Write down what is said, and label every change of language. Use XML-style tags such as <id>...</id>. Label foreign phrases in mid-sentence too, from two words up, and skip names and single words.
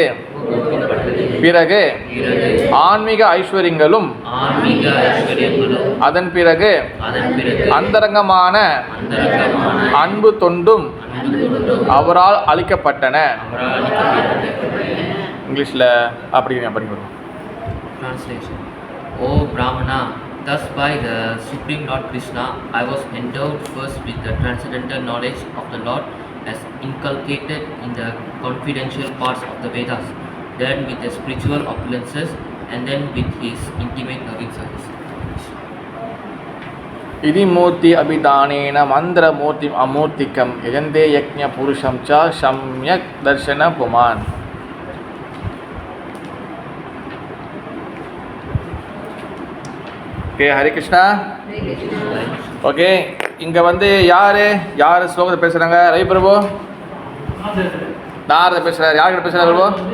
<ta>பிறகு ஆன்மீக ஐஸ்வர்யங்களும் அதன் பிறகு அந்தரங்கமான அன்பு தொண்டும் அவரால் அளிக்கப்பட்டன. இங்கிலீஷில் அப்படி படிக்கிறோம்.</ta> <en>Translation. O Brahmana, thus by the Supreme Lord Krishna, I was endowed first with the transcendental knowledge of the Lord as inculcated in the confidential parts of the Vedas, then with the spiritual opulences, and then with his intimate loving service.</en> <sa>इति मूर्ति अभिधानेन मंत्र मूर्ति अमूर्तिकम यजन्ते यज्ञ पुरुषं च सम्यक दर्शन पुमान्.</sa> <ta>ஓகே, ஹரே கிருஷ்ணா. ஓகே, இங்கே வந்து யார் ஸ்லோகத்தை பேசுகிறாங்க? ரவி பிரபு நாரத பேசுகிறார். யார்கிட்ட பேசுகிறார் பிரபு?</ta>